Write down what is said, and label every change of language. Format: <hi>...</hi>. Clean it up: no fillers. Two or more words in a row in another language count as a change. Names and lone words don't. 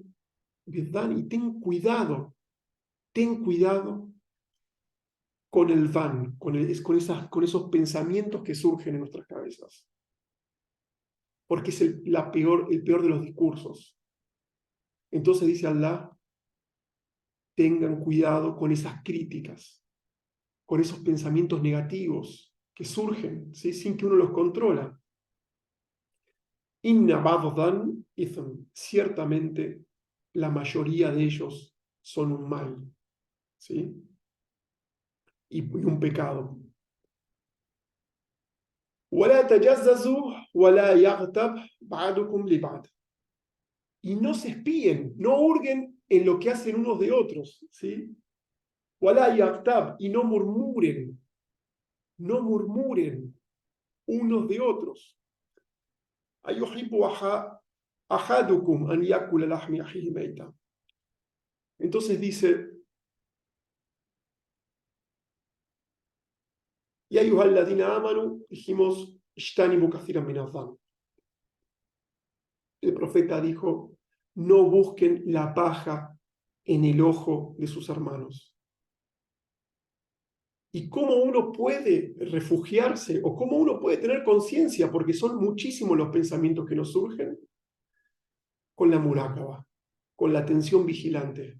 <es>Y ten cuidado con el van, con esos pensamientos que surgen en nuestras cabezas, porque es el peor de los discursos. Entonces dice Allah, tengan cuidado con esas críticas, con esos pensamientos negativos que surgen, ¿sí? Sin que uno los controla.</es> <ar>إن بعضا إثم,</ar> <es>ciertamente la mayoría de ellos son un mal, ¿sí? Y un pecado.</es> <ar>وَلَا تَجَسَّسُوا وَلَا يَغْتَبْ بَعْضُكُمْ لِبَعْضٍ.</ar> <es>Y no se espíen, no hurguen en lo que hacen unos de otros, ¿sí?</es> <ar>وَلَا يَغْتَبْ,</ar> <es>y no murmuren unos de otros.</es> <ar>أَيُحِبُّ أَحَدُكُمْ أَنْ يَأْكُلَ لَحْمَ أَخِيهِ مَيْتًا.</ar> <es>Entonces dice,</es> <ar>يا أيها الذين آمنوا, dijimos, اجتنبوا كثيرا من الظن.</ar> <es>El profeta dijo, no busquen la paja en el ojo de sus hermanos. ¿Y cómo uno puede refugiarse o cómo uno puede tener conciencia? Porque son muchísimos los pensamientos que nos surgen con la murácaba, con la atención vigilante.</es>